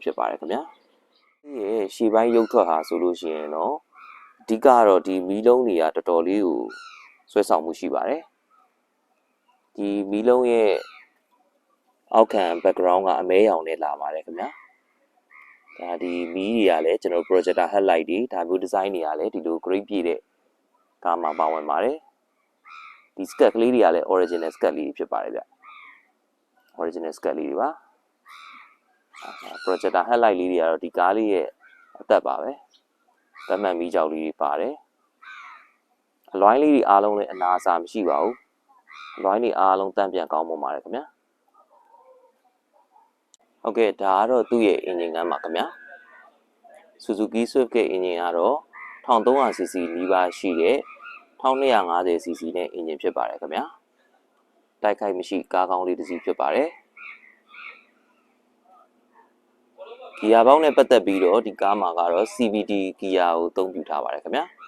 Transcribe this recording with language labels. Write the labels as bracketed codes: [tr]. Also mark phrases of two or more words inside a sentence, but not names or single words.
[my] ဖြစ်ပါတယ်ခင်ဗျာဒီရဲ့ရှေ့ပိုင်းရုပ်ထွက်ဟာဆိုလို့ရှိရင်တော့အဓိကတော့ဒီမီးလုံးတွေကတော်တော်လေးကိုဆွဲဆောင်မှုရှိပါတယ် ဒီမီးလုံးရဲ့အောက်ခံ background ကအမဲရောင်နဲ့လာပါတယ်ခင်ဗျာဒါဒီမီးတွေကလည်းကျွန်တော် [en] projector headlight [my] တွေဒါမျိုး design တွေကလည်းဒီလို grade ပြည့်တဲ့ကားမှာပါဝင်ပါတယ်ဒီ scat ကလေးတွေကလည်း [en] original scat [my] လေးဖြစ်ပါတယ်ဗျ [en] original scat [my] လေးတွေပါ [en] projector headlight [my] လေးတွေကတော့ဒီကားလေးရဲ့အသက်ပါပဲဗတ်မှန်မီးကြောက်လေးတွေပါတယ်အလွိုင်းလေးတွေအားလုံးလည်းအနာအဆာမရှိပါဘူးအလွိုင်းတွေအားလုံးတန့်ပြန်ကောင်းပုံပါတယ်ခင်ဗျာ ဟုတ်ကဲ့ဒါကတော့သူ့ရဲ့ engine ကမ်းပါခင်ဗျာ Suzuki Swift ရဲ့ engine ကတော့ 1300cc နီးပါးရှိတဲ့ 1250cc နဲ့ engine ဖြစ်ပါတယ်ခင်ဗျာတိုက်ခိုက်မရှိကားကောင်းလေးတစ်စီးဖြစ်ပါတယ်ဂီယာဘောက်နဲ့ပတ်သက်ပြီးတော့ဒီကားမှာကတော့ CVT ဂီယာကိုအသုံးပြုထားပါတယ်ခင်ဗျာ